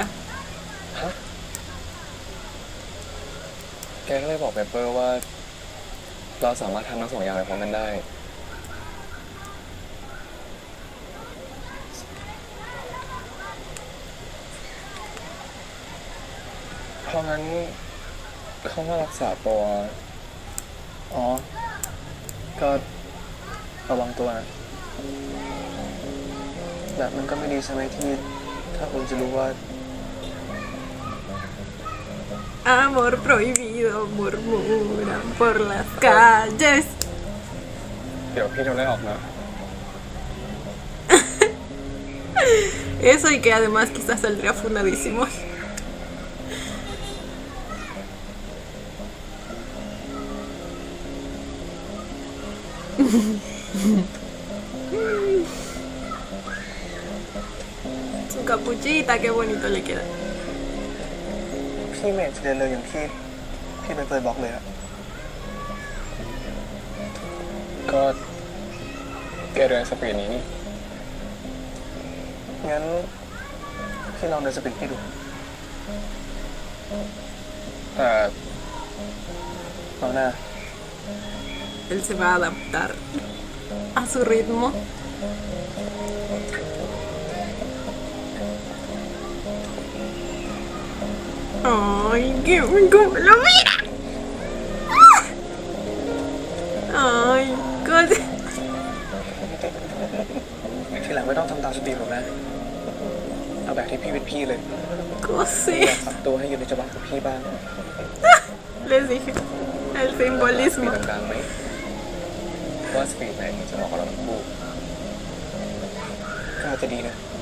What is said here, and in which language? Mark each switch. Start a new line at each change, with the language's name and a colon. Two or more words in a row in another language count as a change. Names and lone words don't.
Thai: ฮะ แกก็เลยบอกเปเปอร์ว่าเราสามารถทำทั้งสองอย่างไปพร้อมกันได้ เพราะงั้นเขามารักษาตัว อ๋อ ก็ระวังตัวนะ แบบมันก็ไม่ดีใช่ไหมที่ถ้าคุณจะรู้ว่า
Spanish: Amor prohibido murmuran por las calles.
Thai: เดี๋ยวพี่โดนไล่ออกนะ
Spanish: Eso y que además quizás saldría funadísimos. Su capuchita, qué bonito le queda.
Thai: พี่ไม่เห็นจะเดินเลยอย่างที่พี่ไปเปิดบอกเลยอะก็แกเดินสปีดนี้นี่ งั้นพี่ลองเดินสปีดให้ดู แต่เอาหน้า
Spanish: Él se va a adaptar a su ritmo. Ay, cómo lo mira. Ay, cosa.
Thai: ทีหลังไม่ต้องทำตามสปีดผมนะ เอาแบบที่พี่เป็นพี่เลย
Spanish: Cosé.
Thai: อยากปรับตัวให้อยู่ในจังหวะของพี่บ้าง
Spanish: Les dije el
Thai: สปี
Spanish: simbolismo.
Thai: ดกลางๆไหมว่าสปีดไหนถึงจะเหมาะกับเราทั้งคู่ก็อาจจะดีนะ